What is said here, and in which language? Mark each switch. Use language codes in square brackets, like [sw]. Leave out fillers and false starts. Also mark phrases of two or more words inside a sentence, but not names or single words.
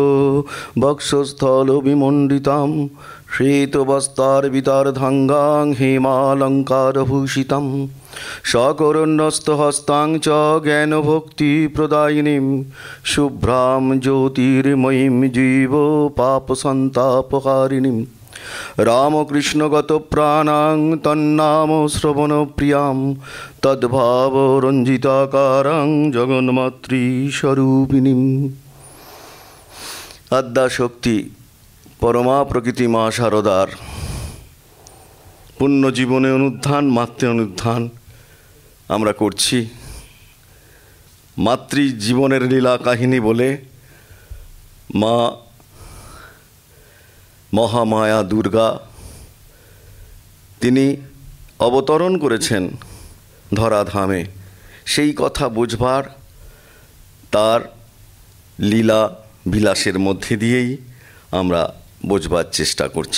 [sa] वक्षस्थलविमण्डितां श्वेतवस्त्रार्पितार्धाङ्गां हेमालङ्कारभूषितां सकरुणस्थहस्तां च ज्ञानभक्तिप्रदायिनीं शुभ्रां ज्योतिर्मयीं जीवपापसन्तापहारिणीं रामकृष्णगतप्राणां तन्नाम श्रवणप्रियां तद्भावरञ्जिताकारां जगन्मातृस्वरूपिणीं। [bn] আদ্যাশক্তি পরমা প্রকৃতি মা শারদার পুণ্য জীবনে অনুধ্যান, মাতৃ অনুধ্যান আমরা করছি। মাতৃ জীবনের লীলা কাহিনী বলে মা মহামায়া দুর্গা তিনি অবতরণ করেছেন ধরাধামে, সেই কথা বুঝবার তার লীলা বিলাসের মধ্যে দিয়েই আমরা বোঝবার চেষ্টা করছি।